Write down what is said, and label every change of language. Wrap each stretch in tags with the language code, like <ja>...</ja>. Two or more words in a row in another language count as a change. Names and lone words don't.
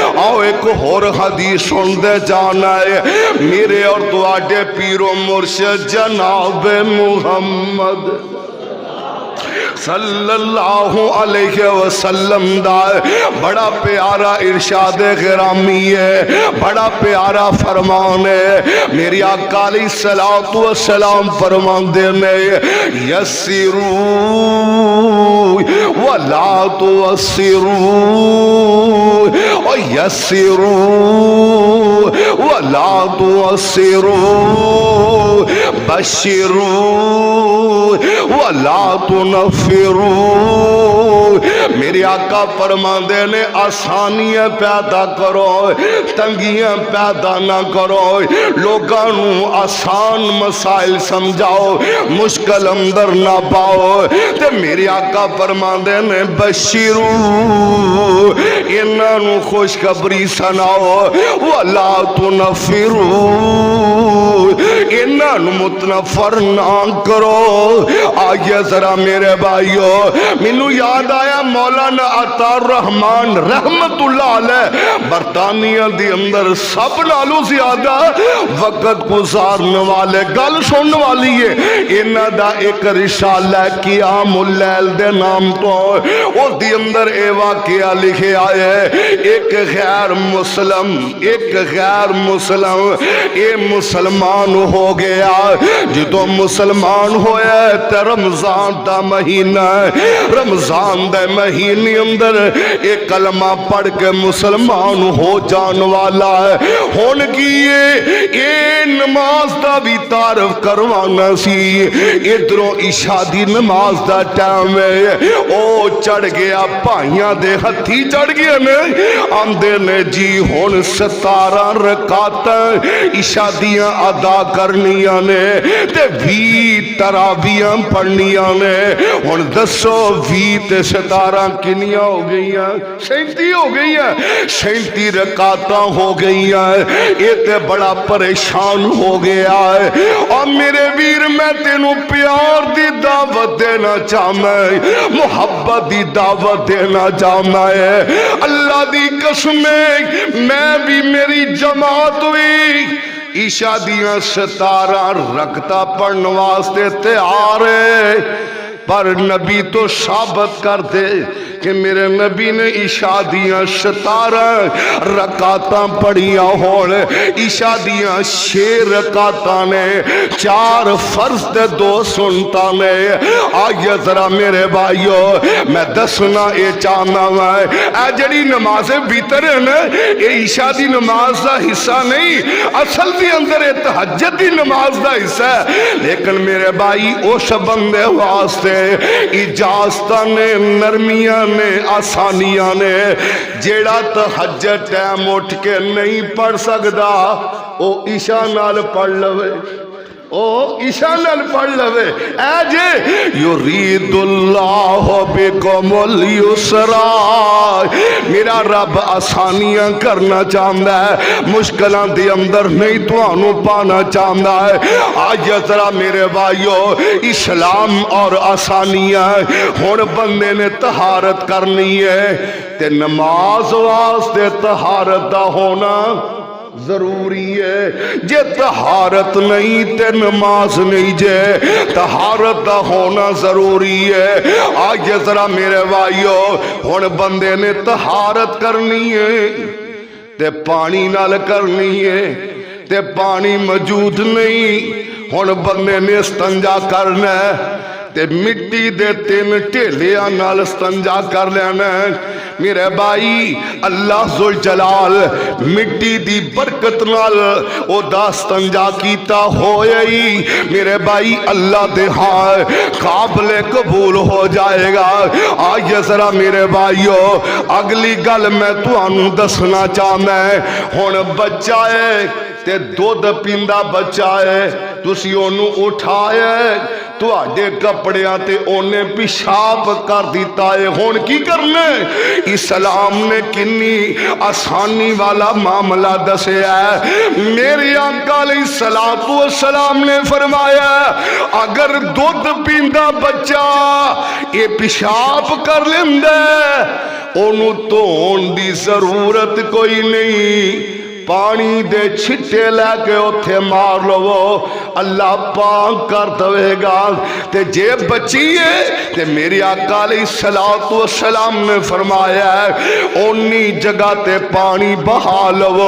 <pa>آؤ ایک اور حدیث سن دے جانا ہے، میرے اور تواڈے پیر و مرشد جناب محمد</pa> <ar>صلی اللہ علیہ وسلم</ar> <pa>دا بڑا پیارا ارشاد گرامی ہے، بڑا پیارا فرمان ہے۔ میری آقا</pa> <ar>علیہ الصلوۃ والسلام</ar> <pa>فرماندے نے،</pa> <ar>یسروا ولا تعسروا، یسروا ولا تعسروا بشروا ولا تنفروا.</ar> <pa>میرے آقا فرماندے نے آسانیاں پیدا کرو تنگیاں پیدا نہ کرو لوگاں نو آسان مسائل سمجھاؤ مشکل اندر نہ پاؤ. تے میرے آقا فرماندے نے بشرو انہاں نو خوشخبری سناؤ</pa> <ar>ولا تنفرو</ar> <pa>انہاں نو متنفر نہ کرو. آئیے ذرا میرے بھائیو مینوں یاد آیا مولانا عطا الرحمان</pa> <ar>رحمت اللہ علیہ</ar> <pa>برطانیہ دی اندر سب نالوں زیادہ وقت گزارنے والے گل سننے والی ہے. انہاں دا ایک رسالہ قیام اللیل دے نام تو اس دی اندر اے واقعہ لکھے آئے ایک غیر مسلم اے مسلمان ہو گیا. جدو مسلمان ہویا تے رمضان دا مہینہ رمضان دے مہینے اندر ایک کلمہ پڑھ کے مسلمان ہو جان والا ہے. ہون کی اے نماز دا بھی تعارف کروانا سی. ادھروں عشاء دی نماز دا ٹائم ہے او چڑھ گیا پائیاں دے ہتھی چڑھ گیا نے آندے نے جی ہون 17 رکعتاں عشاء دیاں ادا کرنیاں نے تے 20 تراویحاں پڑھنیاں نے. ہن دسو 20 تے 17 کنیاں ہو گئیاں 37 ہو گئیاں 37 رکعتاں ہو گئیاں. یہ تے بڑا پریشان ہو گیا ہے. اور میرے ویر میں تینوں پیار دی دعوت دینا چاہنا ہے محبت دی دعوت دینا چاہنا ہے. اللہ دی قسم میں بھی میری جماعت ہوئی عشاء دیاں 17 رکعتاں پڑھنے واسطے تیار ہے پر نبی تو ثابت کر دے کہ میرے نبی نے عشاء دیاں 17 رکعتاں پڑھیاں ہون. عشاء دیاں 6 رکعتاں نے 4 فرض تے 2 سنتاں نے. آئیے ذرا میرے بھائیو میں دسنا اے چاہنا ہے اے جڑی نماز وتر ہے نا اے عشاء دی نماز دا حصہ نہیں اصل دی اندر اے تہجد دی نماز دا حصہ ہے. لیکن میرے بھائی اس بندے واسطے اجازتاں نے نرمیاں نے آسانیاں نے جیڑا تہجد ٹائم اٹھ کے نہیں پڑھ سکدا او عشاء نال پڑھ لوے عشاء نال پڑھ لوے. اے جے</pa> <ar>یرید اللہ بکم اليسرا</ar> <pa>میرا رب آسانیاں کرنا چاہتا ہے مشکلاں دی اندر نہیں تانوں پانا چاہتا ہے. آج ذرا میرے بھائیو اسلام اور آسانیاں ہن بندے نے طہارت کرنی ہے تے نماز واسطے طہارت دا ہونا ضروری ہے. جے طہارت نہیں تے نماز نہیں جے طہارت دا ہونا ضروری ہے. آج ذرا میرے بھائیو ہن بندے نے طہارت کرنی ہے تے پانی نال کرنی ہے تے پانی موجود نہیں. ہن بندے نے استنجا کرنا ہے تے مٹی دے 3 ٹھیلیاں نال استنجا کر لینا ہے. میرے بھائی اللہ ذوالجلال مٹی دی برکت نال او دا استنجا کیتا ہویا ہی میرے بھائی اللہ دے ہاں قابل قبول ہو جائے گا. آئیے ذرا میرے بھائیو اگلی گل میں تانوں دسنا چاہنا ہے. ہن بچہ ہے تے دودھ پیندا بچہ ہے تسی اونوں اٹھایا تواڈے کپڑیاں تے اونے پیشاب کر دیتا ہے. ہن کی کرنا ہے اسلام نے کنی آسانی والا معاملہ دسیا ہے. میرے آقا</pa> <ar>علیہ السلام</ar> <pa>نے فرمایا اگر دودھ پیندا بچہ یہ پیشاب کر لیندا اونوں دھون دی ضرورت کوئی نہیں پانی دے چھٹے لے کے اتھے مار لو اللہ پاک کر دوے گا. تے جے بچی ہے تے میری آقا</pa> <ar>علیہ السلام</ar> <pa>نے فرمایا ہے اونی جگہ تے پانی بہا لو.</pa>